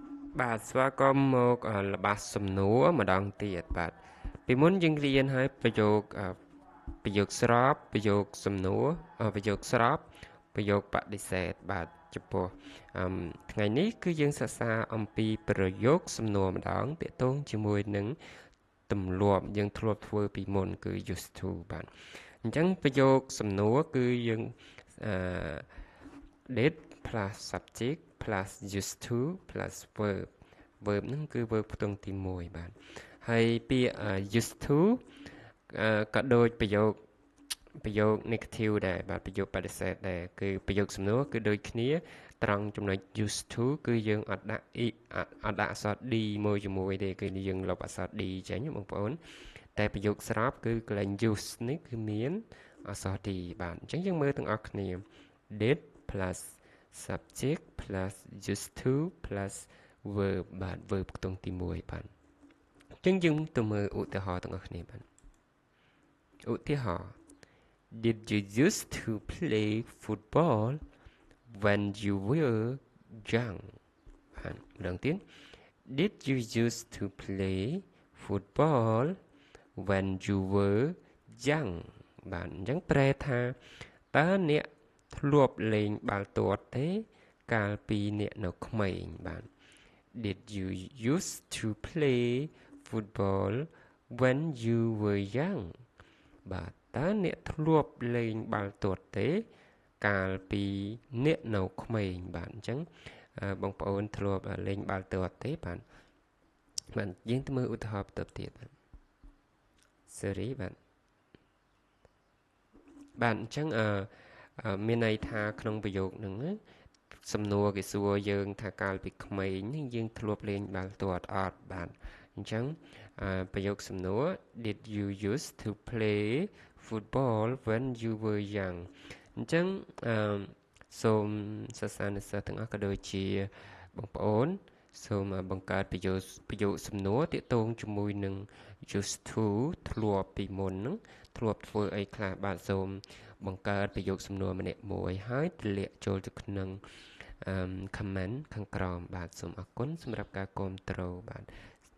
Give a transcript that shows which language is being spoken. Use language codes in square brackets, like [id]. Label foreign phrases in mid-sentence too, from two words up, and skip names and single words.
[km] បាទស្វាគមន៍មកល្បះសំណួរម្ដងទៀតបាទពីមុនយើងរៀនហើយប្រយោគស្របប្រយោគសំណួរប្រយោគស្របប្រយោគបដិសេធបាទចំពោះថ្ងៃនេះគឺយើងសិក្សាអំពីប្រយោគសំណួរម្ដងទាក់ទងជាមួយនឹងទម្លាប់យើងធ្លាប់ធ្វើពីមុនគឺ [en] used to [km] បាទអញ្ចឹងប្រ យោគសំណួរគឺយើងអឺ [en] did plus subject plus used to plus verb verb [km] ហ្នឹងគឺ verb ផ្ទាំងទី1បាទហើយពាក្យ [en] used to [km] ក៏ដូចប្រយោគ negative ដែរបាទប្រយោគបដិសេធដែរគឺប្រយោគសំណួរគឺដូចគ្នាត្រង់ចំណុច [en] used to [km] គឺយើងអត់ ដាក់អត់ដាក់អក្សរ d មួយជាមួយទេគឺយើងលុបអក្សរ d ចេញបងប្អូនតែប្រយោគស្របគឺកន្លែង use នេះគឺមានអក្សរ d បាទអញ្ចឹងយើងមើលទាំងអស់គ្នា did [en] plus subject plus used to plus verb [km] បាទ verb ខ្ទង់ទី1បាទអញ្ចឹងយើងទៅមើលឧទាហរណ៍ទាំងអស់គ្នាបាទឧទាហរណ៍ [en] Did you used to play football when you were young [km] បាទម្ដងទៀត [en] Did you used to play football when you were young បាទ [km] អញ្ចឹងប្រែថាតើអ្នកធ្លាប់លេងបាល់ទាត់ទេកាលពីអ្នកនៅក្មេងបាទ [en] Did you used to play football when you were young [km] បាទតើអ្នកធ្លាប់លេងបាល់ទាត់ទេកាលពីអ្នកនៅក្មេងបាទអញ្ចឹងបងប្អូនធ្លាប់លេងបាល់ទាត់ទេបាទយើងទៅមើលឧទាហរណ៍បន្ទាប់ទៀតបាទ Sorry បាទអញ្ចឹងមានន័យថាក្នុងប្រយោគហ្នឹងសំណួរគេសួរយើងថាកាលពីក្មេងនេះយើងធ្លាប់លេងបាល់ ទាត់អត់បាទអញ្ចឹងប្រយោគសំណួរ [en] Did you used to play football when you were young [km] អញ្ចឹងសូមសិស្សានុសិស្សទាំងអស់ក៏ដូចជាបងប្អូនសូមបង្កើតប្រយោគសំណួរទាក់ទងជាមួយនឹង [en] used to [km] ធ្លាប់ពីមុនហ្នឹងធ្លាប់ធ្វើអីខ្លះបាទសូមបង្កើតប្រយោគសំណួរម្នាក់មួយហើយទម្លាក់ចូលទៅក្នុងcomment ខាងក្រោមបាទសូមអរគុណសម្រាប់ការគាំទ្របាទ